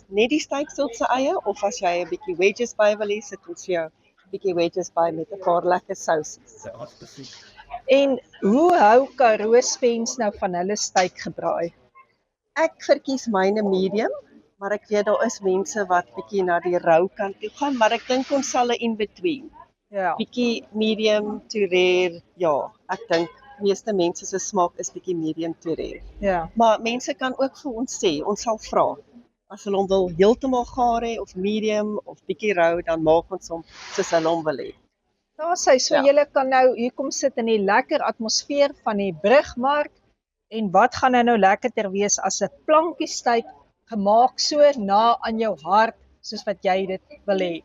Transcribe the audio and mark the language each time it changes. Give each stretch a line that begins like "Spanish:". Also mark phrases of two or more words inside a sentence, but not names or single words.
Afrikaans: Net die steaksel se eie of as jy 'n bietjie wedges by wil hê, sit ons vir jou 'n bietjie wedges by met 'n paar lekker souses. En hoe hou Karoo Spens nou van hulle styk gebraai? Ek verkies myne medium, maar ek weet daar is mense wat bietjie na die rou kant toe gaan, maar ek dink ons sal 'n
English: in between.
Afrikaans: Ja. Bietjie
English: medium to rare,
Afrikaans: ja, ek dink meeste mense se smaak is bietjie
English: medium to rare.
Afrikaans: Ja. Maar mense kan ook vir ons sê, ons sal vra. As hulle hom wil heeltemal gaar hê of medium of bietjie rou, dan maak ons hom soos hulle hom wil hê. Daar sê so Ja. julle kan nou hier kom sit in die lekker atmosfeer van die Brugmark en wat gaan nou lekkerder wees as 'n plankie styk gemaak so na aan jou hart soos wat jy dit wil hê.